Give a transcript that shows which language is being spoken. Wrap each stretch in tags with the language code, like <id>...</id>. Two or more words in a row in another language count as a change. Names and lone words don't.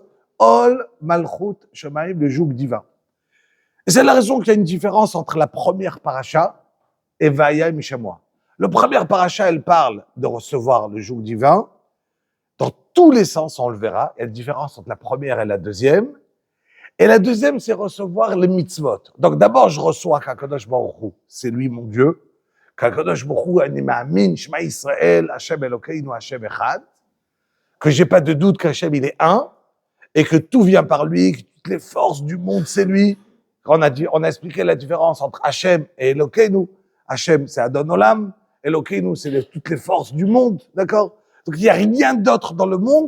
<he>עול מלכות שמים,</he> <fr>le joug divin. Et c'est la raison qu'il y a une différence entre la première paracha et Vaya Mishamoa. Le premier paracha, elle parle de recevoir le joug divin. Dans tous les sens, on le verra. Il y a une différence entre la première et la deuxième. Et la deuxième, c'est recevoir les mitzvot. Donc d'abord, je reçois</fr> <he>הקדוש ברוך הוא.</he> <fr>C'est lui mon Dieu.</fr> <he>הקדוש ברוך הוא, אני מאמין, שמע ישראל, השם אלוקינו, השם אחד.</he> <fr>Que j'ai pas de doute qu'Hashem, il est un. Et que tout vient par lui, que toutes les forces du monde, c'est lui. On a expliqué la différence entre Hashem et Elokeinu. Hashem, c'est</fr> <he>אדון עולם.</he> <fr>Elokeinu, c'est toutes les forces du monde. D'accord? Donc il n'y a rien d'autre dans le monde.</fr>